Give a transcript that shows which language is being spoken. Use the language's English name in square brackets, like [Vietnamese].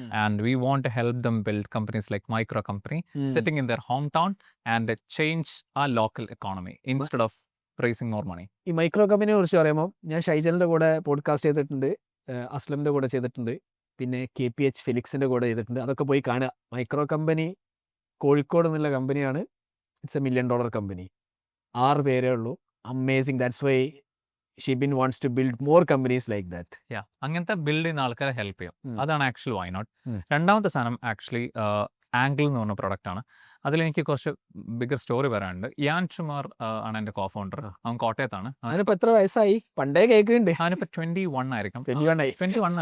[English] And we want to help them build companies like micro company sitting in their home town and change a local economy instead of raising more money. [Malayalam] ഈ micro കമ്പനിയെ കുറിച്ച് പറയുമ്പോൾ ഞാൻ ഷൈജലിൻ്റെ കൂടെ podcast ചെയ്തിട്ടുണ്ട്, അസ്ലമിൻ്റെ കൂടെ ചെയ്തിട്ടുണ്ട്, പിന്നെ KPH ഫിലിക്സിൻ്റെ കൂടെ ചെയ്തിട്ടുണ്ട്. അതൊക്കെ പോയി കാണുക. മൈക്രോ കമ്പനി കോഴിക്കോട് എന്നുള്ള കമ്പനിയാണ്. [English] It's a $1 million company. [Malayalam] 6 പേരേ ഉള്ളൂ. [English] Amazing. That's why Shibin wants to build more companies like that. [Malayalam] അങ്ങനത്തെ ബിൽഡ് ചെയ്യുന്ന ആൾക്കാരെ ഹെൽപ്പ് ചെയ്യും. അതാണ് ആക്ച്വലി വൈ നോട്ട്. രണ്ടാമത്തെ സാധനം ആക്ച്വലി ആംഗിൾ എന്ന് പറഞ്ഞ പ്രൊഡക്റ്റാണ്. അതിലെനിക്ക് കുറച്ച് ബിഗർ സ്റ്റോറി പറയാനുണ്ട്. യാൻ ചുമാർ ആണ് എൻ്റെ കോ ഫൗണ്ടർ. അവൻ കോട്ടയത്താണ്. അവനിപ്പോൾ എത്ര വയസ്സായി? പണ്ടേ കേൾക്കുന്നുണ്ട്. അവനിപ്പോൾ 21 ആയിരിക്കും. 21